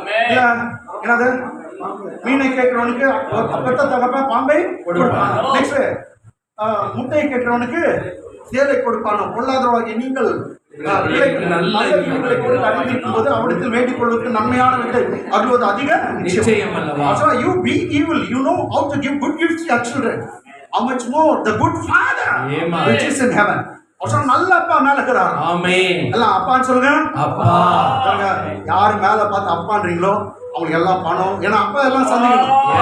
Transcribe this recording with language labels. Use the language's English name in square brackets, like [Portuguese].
[Tamil] இல்ல என்னது, மீனை கேட்கிறவனுக்கு அப்பத்தை தகப்ப பாம்பை கொடுப்பானா? நெக்ஸ்ட் முட்டையை கேட்கிறவனுக்கு தேலை கொடுப்பானோ? பொல்லாதவராகிய நீங்கள் அறிந்திருக்கும் போது அவரிடத்தில் வேண்டிக் கொள்வதற்கு நன்மையானவற்றை அருள்வது அதிக நிச்சயம். [English] You be evil, you know how to give good gifts to your children. How much more the good Father which is in heaven. [Tamil] நல்ல அப்பா மேல இருக்கிறார். எல்லாம் அப்பான்னு சொல்லுங்க. அப்பா. யாரு மேல பார்த்து அப்பான்றீங்களோ அவங்களுக்கு எல்லாம் பணம். ஏன்னா அப்பா எல்லாம் சந்திக்கணும்.